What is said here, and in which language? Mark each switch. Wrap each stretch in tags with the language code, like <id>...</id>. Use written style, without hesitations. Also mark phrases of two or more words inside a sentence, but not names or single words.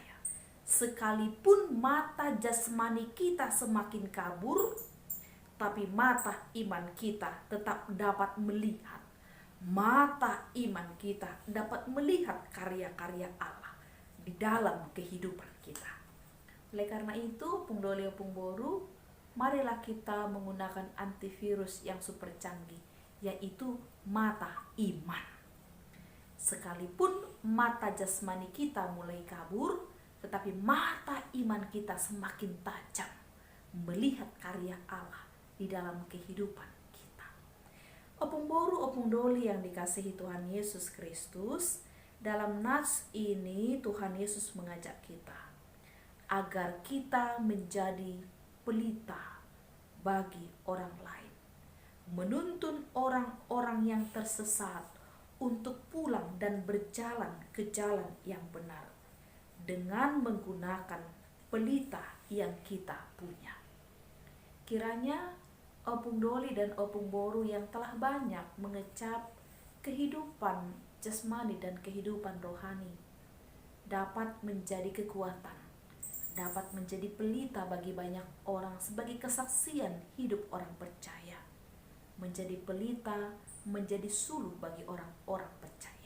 <id>Sekalipun mata jasmani kita semakin kabur, tapi mata iman kita tetap dapat melihat. Mata iman kita dapat melihat karya-karya Allah di dalam kehidupan kita. Oleh karena itu,</id> <bbc>opung doli opung boru,</bbc> <id>marilah kita menggunakan antivirus yang super canggih, yaitu mata iman. Sekalipun mata jasmani kita mulai kabur, tetapi mata iman kita semakin tajam melihat karya Allah di dalam kehidupan kita.</id> <bbc>Opung boru, opung doli</bbc> <id>yang dikasihi Tuhan Yesus Kristus, dalam nats ini Tuhan Yesus mengajak kita agar kita menjadi pelita bagi orang lain, menuntun orang-orang yang tersesat untuk pulang dan berjalan ke jalan yang benar dengan menggunakan pelita yang kita punya. Kiranya</id> <bbc>opung doli</bbc> <id>dan</id> <bbc>opung boru</bbc> <id>yang telah banyak mengecap kehidupan jasmani dan kehidupan rohani dapat menjadi kekuatan, dapat menjadi pelita bagi banyak orang sebagai kesaksian hidup orang percaya, menjadi pelita, menjadi suluh bagi orang-orang percaya.</id>